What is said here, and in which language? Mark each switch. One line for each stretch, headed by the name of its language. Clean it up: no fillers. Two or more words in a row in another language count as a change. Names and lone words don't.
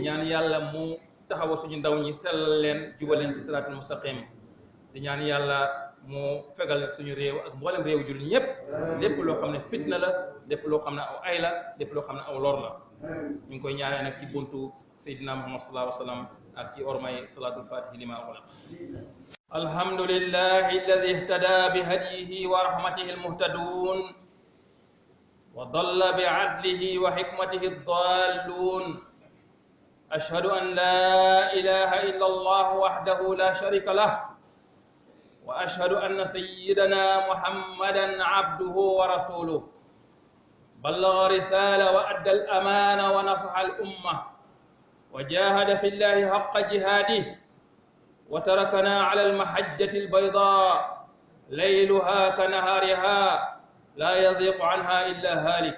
Wolof: ñaan yàlla mu taxawa suñu ndaw ñi sellal leen jubal leen ci
Arabic: صراط المستقيم
Wolof: di ñaan yàlla mu fegal suñu réew ak mboolem réew jullit ñépp lépp loo xam ne fitna la lépp loo xam ne aw ay la lépp loo xam ne aw lor la ñu ngi koy ñaanee nag ci buntu Seydina Muhammad
Arabic: صلى الله عليه وسلم
Wolof: ak ci ormay
Arabic: صلاة الفاتح لما أغلق الحمد لله الذي اهتدى بهديه ورحمته المهتدون وضل بعدله وحكمته الضالون أشهد أن لا إله إلا الله وحده لا شريك له، وأشهد أن سيدنا محمدا عبده ورسوله، بلغ رسالة وأدى الأمانة ونصح الأمة وجاهد في الله حق جهاده، وتركنا على المحجة البيضاء ليلها كنهارها لا يضيق عنها إلا هالك.